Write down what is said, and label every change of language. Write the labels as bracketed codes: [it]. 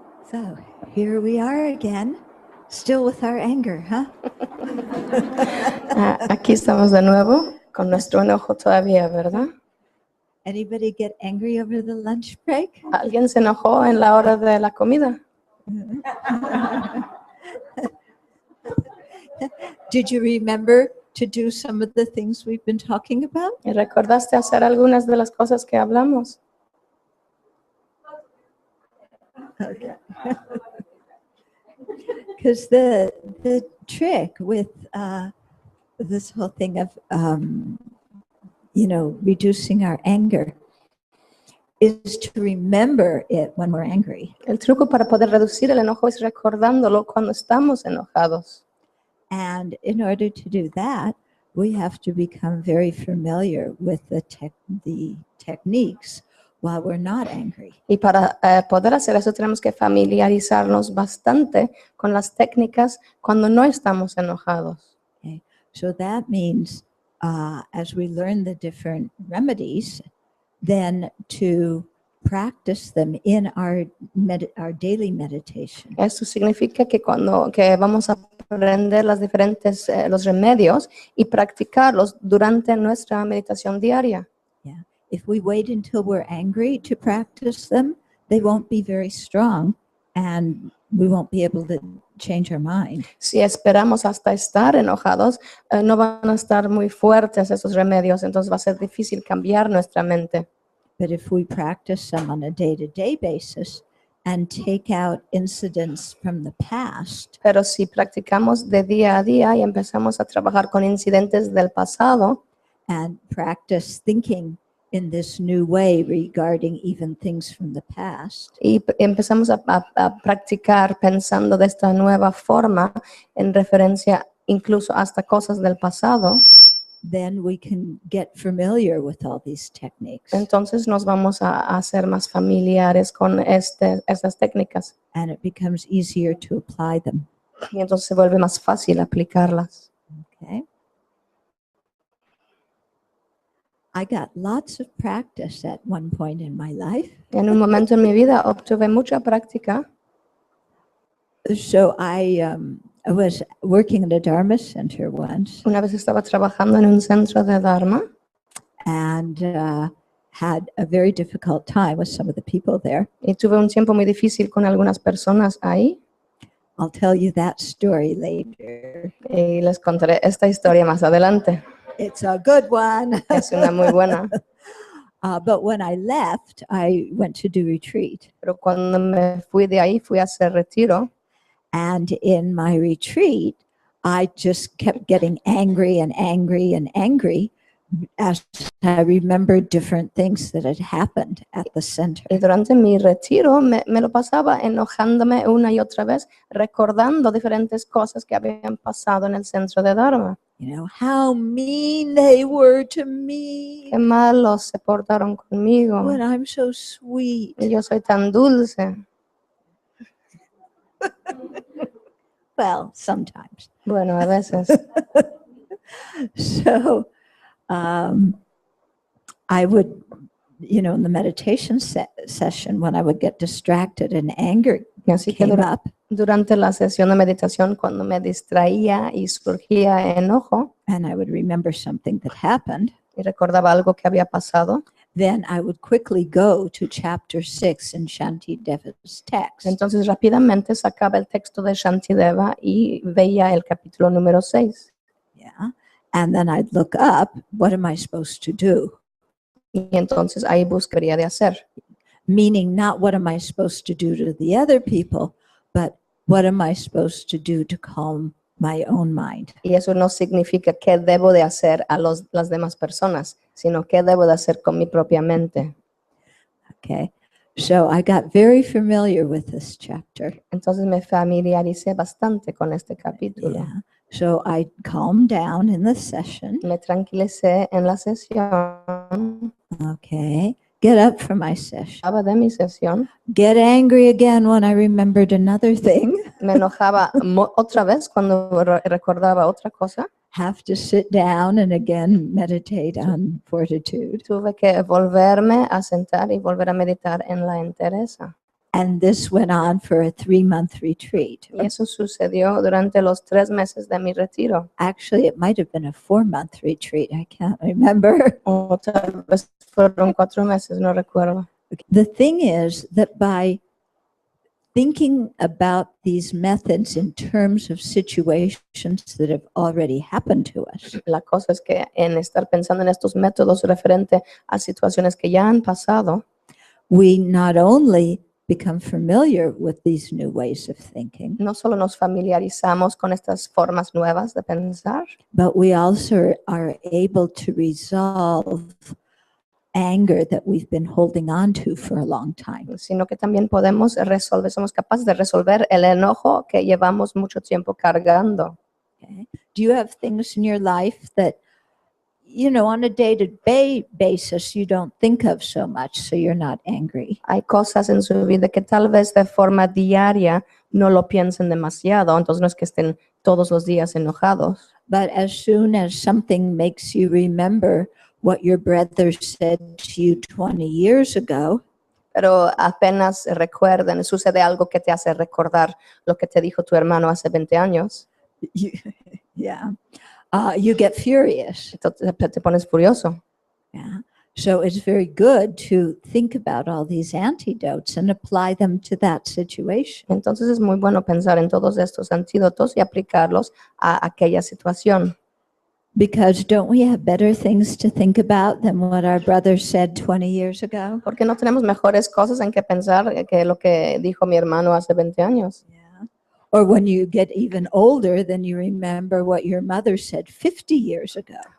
[en] So here we are again, still with our anger, huh? [es] Aquí estamos de nuevo con nuestro enojo todavía, ¿verdad? [en] Anybody get angry over the lunch break? [es] ¿Alguien se enojó en la hora de la comida? [en] Did you remember to do some of the things we've been talking about? [es] ¿Y recordaste hacer algunas de las cosas que hablamos? [en] Okay. Because the trick with this whole thing of reducing our anger is to remember it when we're angry. [es] El truco para poder reducir el enojo es recordándolo cuando estamos enojados. [en] And in order to do that, we have to become very familiar with the techniques while we're not angry. [es] Y para poder hacer eso tenemos que familiarizarnos bastante con las técnicas cuando no estamos enojados. [en] Okay? So that means as we learn the different remedies, then to practice them in our daily meditation. [es] Esto significa que cuando vamos a aprender las diferentes los remedios y practicarlos durante nuestra meditación diaria. [en] Yeah. If we wait until we're angry to practice them, they won't be very strong and we won't be able to change our mind. [es] Si esperamos hasta estar enojados, no van a estar muy fuertes esos remedios, entonces va a ser difícil cambiar nuestra mente. [en] But if we practice them on a day-to-day basis and take out incidents from the past, [es] Pero si practicamos de día a día y empezamos a trabajar con incidentes del pasado [en] and practice thinking in this new way regarding even things from the past, [es] y empezamos a practicar pensando de esta nueva forma en referencia incluso hasta cosas del pasado, [en] then we can get familiar with all these techniques. [es] entonces nos vamos a hacer más familiares con estas técnicas [en] And it becomes easier to apply them. [es] y entonces se vuelve más fácil aplicarlas. [en] Okay. I got lots of practice at one point in my life. [es] En un momento en mi vida obtuve mucha práctica. [en] So I was working at a Dharma center once [es] Una vez estaba trabajando en un centro de Dharma [en] and had a very difficult time with some of the people there. [es] y tuve un tiempo muy difícil con algunas personas ahí [en] I'll tell you that story later. [es] y les contaré esta historia más adelante. [en] It's a good one. [es] Es una muy buena. [en] But when I left, I went to do retreat. [es] Pero cuando me fui de ahí, fui a hacer retiro. [en] And in my retreat, I just kept getting angry and angry and angry as I remembered different things that had happened at the center. [es] Y durante mi retiro me lo pasaba enojándome una y otra vez, recordando diferentes cosas que habían pasado en el centro de Dharma. [en] You know, how mean they were to me [es] Qué malos se portaron conmigo. [en] when I'm so sweet. [es] Y yo soy tan dulce. [en] Well, sometimes. [es] Bueno, a veces. [en] So I would, in the meditation session, when I would get distracted and anger [es] Así que [en] came up, [es] durante la sesión de meditación, cuando me distraía y surgía enojo [en] and I would remember something that happened, [es] y recordaba algo que había pasado, [en] then I would quickly go to chapter 6 in Shantideva's text. [es] entonces rápidamente sacaba el texto de Shantideva y veía el capítulo número 6. [en] Yeah. And then I'd look up, what am I supposed to do? [es] Y entonces ahí buscaría de hacer. [en] Meaning not what am I supposed to do to the other people, but what am I supposed to do to calm my own mind? [es] Y eso no significa qué debo de hacer a las demás personas, sino qué debo de hacer con mi propia mente. [en] Okay. So I got very familiar with this chapter. [es] Entonces me familiaricé bastante con este capítulo. [en] Yeah. So I calmed down in the session. [es] Me tranquilicé en la sesión. [en] Okay. Get up from my session. [es] Estaba de mi sesión. [en] Get angry again when I remembered another thing. [es] Me enojaba otra vez cuando recordaba otra cosa. [en] Have to sit down and again meditate on fortitude. [es] Tuve que volverme a sentar y volver a meditar en la entereza. [en] And this went on for a 3-month retreat. [es] Y eso sucedió durante los 3 meses de mi retiro. [en] Actually, it might have been a 4-month retreat. I can't remember. [es] O tal vez fueron 4 meses, no recuerdo. [en] The thing is that by thinking about these methods in terms of situations that have already happened to us, [es] La cosa es que en estar pensando en estos métodos referente a situaciones que ya han pasado, [en] we not only become familiar with these new ways of thinking, [es] no solo nos familiarizamos con estas formas nuevas de pensar, [en] but we also are able to resolve anger that we've been holding on to for a long time. [es] sino que también podemos resolver, somos capaces de resolver el enojo que llevamos mucho tiempo cargando. [en] Okay? Do you have things in your life that, you know, on a day-to-day basis you don't think of so much, so you're not angry? [es] Hay cosas en su vida que tal vez de forma diaria no lo piensen demasiado, entonces no es que estén todos los días enojados. [en] But as soon as something makes you remember what your brother said to you 20 years ago, [es] Pero apenas recuerden, sucede algo que te hace recordar lo que te dijo tu hermano hace 20 años, [en] you, yeah, you get furious. [es] entonces te pones furioso. [en] Yeah. So it's very good to think about all these antidotes and apply them to that situation. [es] Entonces es muy bueno pensar en todos estos antídotos y aplicarlos a aquella situación. [en] Because don't we have better things to think about than what our brother said 20 years ago? [es] Porque no tenemos mejores cosas en que pensar que lo que dijo mi hermano hace 20 años. [en] Yeah. Or when you get even older, then you remember what your mother said 50 years ago.